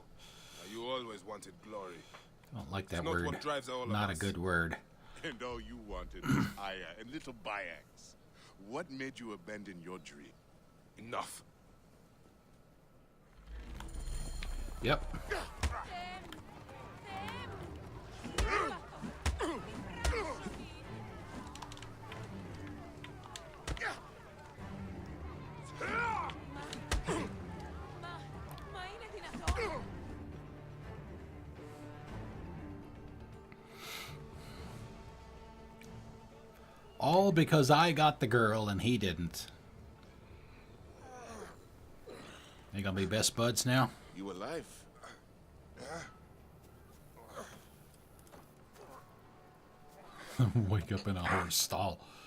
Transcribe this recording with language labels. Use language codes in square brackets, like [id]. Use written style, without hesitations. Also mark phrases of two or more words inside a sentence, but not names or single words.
[en] You always wanted glory. I don't like that It's not word. what drives all of Not a us. good word. And all you wanted was Aya and little Bayaks. What made you abandon your dream? Enough. Yep. [el] Μα είναι δυνατόν. [en] All because I got the girl and he didn't. They gonna be best buds now? You alive? Wake up in a horse stall.